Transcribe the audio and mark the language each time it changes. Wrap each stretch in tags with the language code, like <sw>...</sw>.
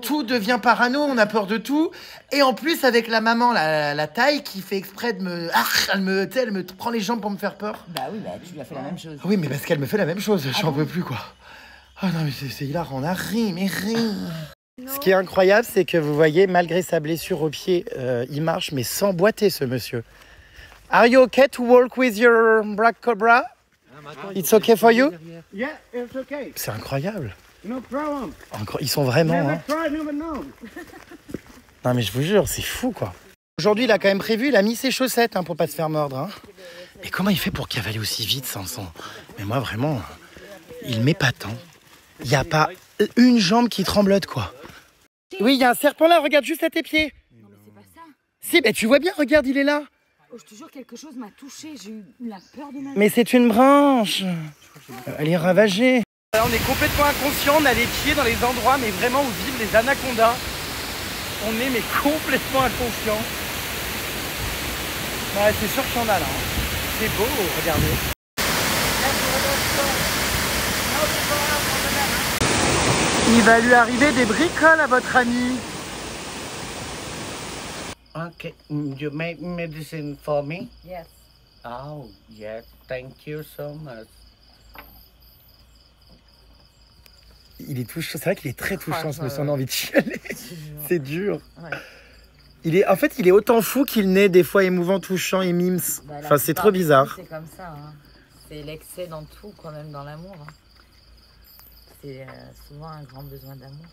<fr>Tout devient parano, on a peur de tout. Et en plus, avec la maman, la taille, qui fait exprès de me... Ah, elle me prend les jambes pour me faire peur. Bah oui, bah tu lui as fait la même chose. Oui, mais parce qu'elle me fait la même chose, j'en peux plus, quoi. Ah non, mais c'est hilarant, on a ri, mais ri. Ce qui est incroyable, c'est que vous voyez, malgré sa blessure au pied, il marche, mais sans boiter, ce monsieur.</fr> <en>Are you okay to walk with your Black Cobra? It's okay for you? Yeah, it's okay.</en> <fr>C'est incroyable.</fr> <en>No problem.</en> <fr>Ils sont vraiment...</fr> <en>Never</en> <fr>Hein.</fr> <en>try, never know.</en> <fr>Non mais je vous jure, c'est fou quoi. Aujourd'hui, il a quand même prévu, il a mis ses chaussettes hein, pour pas se faire mordre. Hein. Mais comment il fait pour cavaler aussi vite, Samson? Mais moi vraiment, il m'épate. Hein. Il n'y a pas une jambe qui tremblote quoi. Oui, il y a un serpent là, regarde juste à tes pieds. Non mais c'est pas ça. Si, ben tu vois bien, regarde, il est là. Oh, je te jure, quelque chose m'a touchée. J'ai eu la peur de ma vie. Mais c'est une branche. Elle est ravagée. On est complètement inconscient, on a les pieds dans les endroits mais vraiment où vivent les anacondas. On est mais complètement inconscient. Ouais, c'est sûr qu'il y en a là. Hein. C'est beau, regardez. Il va lui arriver des bricoles à votre ami.</fr> <en>Okay, you make medicine for me? Yes. Oh, yeah, thank you so much.</en> <fr>Il est touchant, c'est vrai qu'il est très touchant, ce monsieur, on a envie de chialer. C'est dur. Ouais. En fait, il est autant fou qu'il n'est des fois émouvant, touchant et mimes. Bah, enfin, c'est trop bizarre. C'est comme ça. Hein. C'est l'excès dans tout, quand même, dans l'amour. Hein. C'est souvent un grand besoin d'amour.</fr>